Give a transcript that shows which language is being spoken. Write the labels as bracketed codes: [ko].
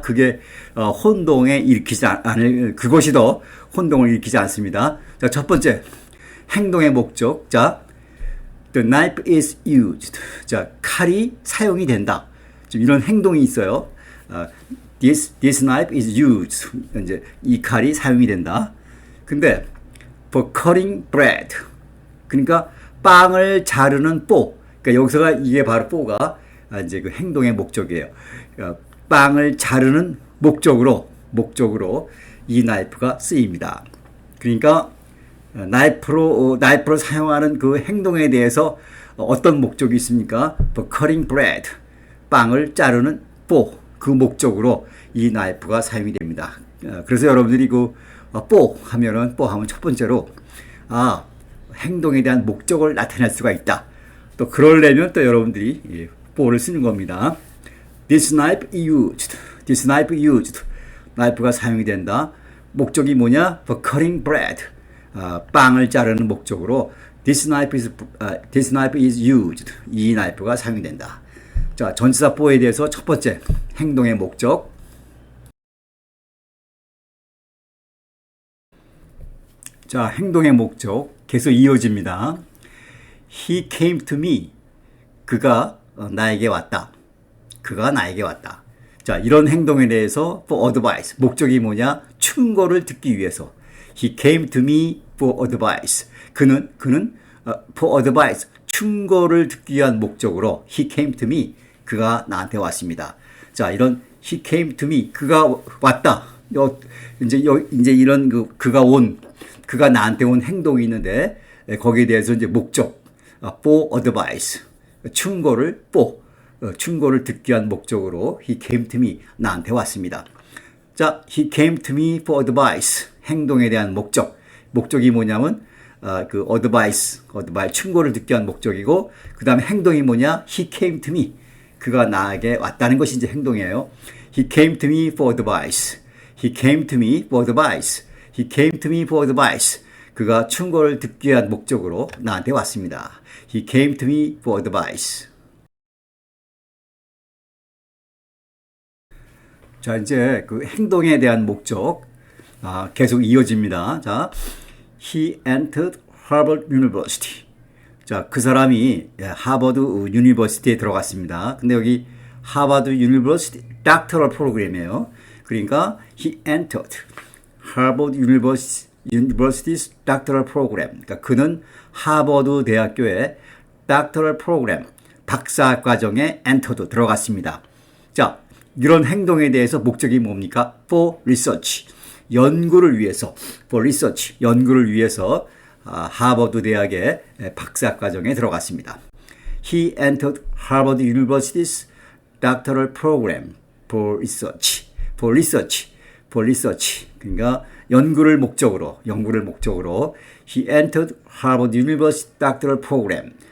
[ko] 그게 혼동에 일으키지 않을, 그것이 더 혼동을 일으키지 않습니다. 자, 첫 번째, 행동의 목적. 자, [en] the knife is used. [ko] 자, 칼이 사용이 된다. 지금 이런 행동이 있어요. [en] This knife is used. [ko] 이제 이 칼이 사용이 된다. 근데 [en] for cutting bread. [ko] 그러니까 빵을 자르는 뽀. 그러니까 여기서가 이게 바로 뽀가 이제 그 행동의 목적이에요. 빵을 자르는 목적으로 이 나이프가 쓰입니다. 그러니까 나이프로 사용하는 그 행동에 대해서 어떤 목적이 있습니까? [en] For cutting bread, [ko] 빵을 자르는 뽀, 그 목적으로 이 나이프가 사용이 됩니다. 그래서 여러분들이 그 뽀 하면 첫 번째로 행동에 대한 목적을 나타낼 수가 있다. 또 그러려면 또 여러분들이 뽀를 쓰는 겁니다. [en] This knife used. This knife used. [ko] 나이프가 사용이 된다. 목적이 뭐냐? [en] For cutting bread. [ko] 빵을 자르는 목적으로 [en] this knife is used. [ko] 이 나이프가 사용이 된다. 자, 전치사 for에 대해서 첫 번째, 행동의 목적. 자, 행동의 목적 계속 이어집니다. [en] He came to me. [ko] 그가 나에게 왔다. 그가 나에게 왔다. 자, 이런 행동에 대해서 [en] for advice. [ko] 목적이 뭐냐? 충고를 듣기 위해서. [en] He came to me for advice. [ko] 그는 [en] for advice. [ko] 충고를 듣기 위한 목적으로 [en] he came to me. [ko] 그가 나한테 왔습니다. 자, 이런 [en] he came to me. [ko] 그가 왔다. 이제 이런 그가 나한테 온 행동이 있는데, 거기에 대해서 이제 목적. [en] for advice. [ko] 충고를 듣기 위한 목적으로 [en] he came to me. [ko] 나한테 왔습니다. [en] 자, he came to me for advice. [ko] 행동에 대한 목적. 목적이 뭐냐면 advice, 충고를 듣기 위한 목적이고, 그 다음에 행동이 뭐냐? [en] he came to me. [ko] 그가 나에게 왔다는 것이 이제 행동이에요. [en] he came to me for advice. he came to me for advice. he came to me for advice. [ko] 그가 충고를 듣기 위한 목적으로 나한테 왔습니다. [en] he came to me for advice. [ko] 자, 이제 그 행동에 대한 목적 계속 이어집니다. [en] 자, he entered Harvard University. [ko] 자, 그 사람이 하버드 유니버시티에 들어갔습니다. 근데 여기 하버드 유니버시티 doctoral 프로그램이에요. 그러니까 [en] he entered Harvard University's doctoral program. [ko] 그러니까 그는 하버드 대학교의 [en] doctoral program, [ko] 박사 과정에 entered 들어갔습니다. 자, 이런 행동에 대해서 목적이 뭡니까? [en] for research. [ko] 연구를 위해서, [en] for research, [ko] 연구를 위해서 하버드 대학의 박사 과정에 들어갔습니다. [en] He entered Harvard University's doctoral program for research. for research. for research. [ko] 그러니까 연구를 목적으로 [en] he entered Harvard University doctoral program.